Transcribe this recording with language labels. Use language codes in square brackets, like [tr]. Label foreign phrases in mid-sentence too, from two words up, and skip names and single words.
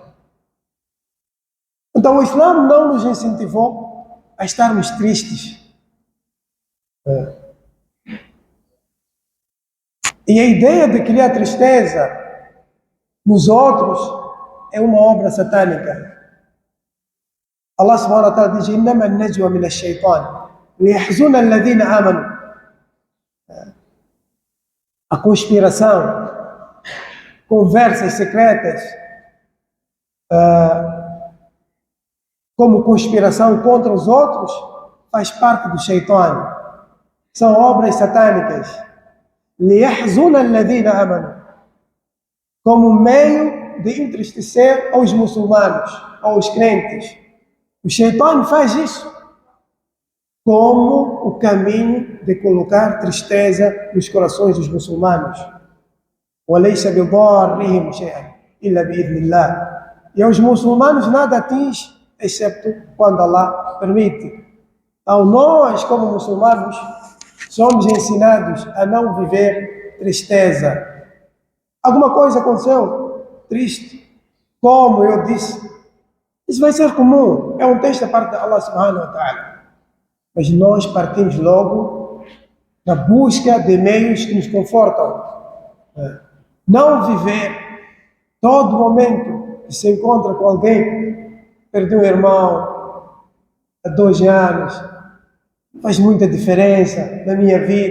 [pt] Então o Islã não nos incentivou a estarmos tristes. E a ideia de criar tristeza nos outros é uma obra satânica. [ar] الله سبحانه وتعالى diz: إنما النجوى من الشيطان ليحزن الذين آمنوا. [pt] A conspiração, conversas secretas, como conspiração contra os outros, faz parte do shaitan. São obras satânicas. [ar] لِيَحْزُنَ الَّذِينَ آمَنُوا, [pt] como meio de entristecer aos muçulmanos, aos crentes. O shaitan faz isso como o caminho de colocar tristeza nos corações dos muçulmanos. [ar] وَلَيْسَ بِضَارِّهِمْ شَيْئًا إِلَّا بِإِذْنِ اللَّهِ. [pt] E aos muçulmanos nada atinge, excepto quando Allah permite. Então nós, como muçulmanos, somos ensinados a não viver tristeza. Alguma coisa aconteceu? Triste. Como eu disse, isso vai ser comum. É um texto da parte de [ar] الله سبحانه وتعالى. [pt] Mas nós partimos logo na busca de meios que nos confortam. Não viver todo momento que se encontra com alguém, perdeu um irmão há 2 anos, faz muita diferença na minha vida.